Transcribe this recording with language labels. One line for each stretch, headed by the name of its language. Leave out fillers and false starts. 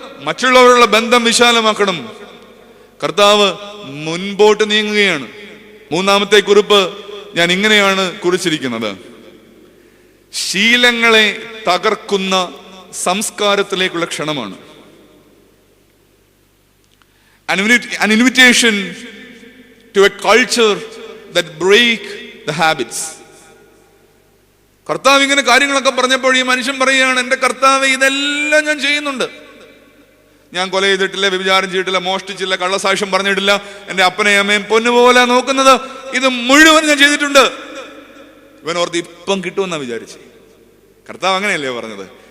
Malayalam: മറ്റുള്ളവരുള്ള ബന്ധം വിശാലമാക്കണം. കർത്താവ് മുൻപോട്ട് നീങ്ങുകയാണ്. മൂന്നാമത്തെ കുറിപ്പ് ഞാൻ ഇങ്ങനെയാണ് കുറിച്ചിരിക്കുന്നത്: ശീലങ്ങളെ തകർക്കുന്ന സംസ്കാരത്തിലേക്കുള്ള ക്ഷണമാണ്.
English: An invitation to a culture that break the habits.
Malayalam: കർത്താവ് ഇങ്ങനെ കാര്യങ്ങളൊക്കെ പറഞ്ഞപ്പോൾ ഈ മനുഷ്യൻ പറയുകയാണ്, എൻ്റെ കർത്താവ് ഇതെല്ലാം ഞാൻ ചെയ്യുന്നുണ്ട്, ഞാൻ കൊല ചെയ്തിട്ടില്ല, വ്യഭിചാരം ചെയ്തിട്ടില്ല, മോഷ്ടിച്ചില്ല, കള്ളസാക്ഷ്യം പറഞ്ഞിട്ടില്ല, എൻ്റെ അപ്പനെയും അമ്മയും പൊന്നുപോലെ നോക്കുന്നത്, ഇത് മുഴുവൻ ഞാൻ ചെയ്തിട്ടുണ്ട്. ഇവൻ ഓർത്ത് ഇപ്പം കിട്ടുമെന്നാ വിചാരിച്ചു. കർത്താവ് അങ്ങനെയല്ലേ പറഞ്ഞത്?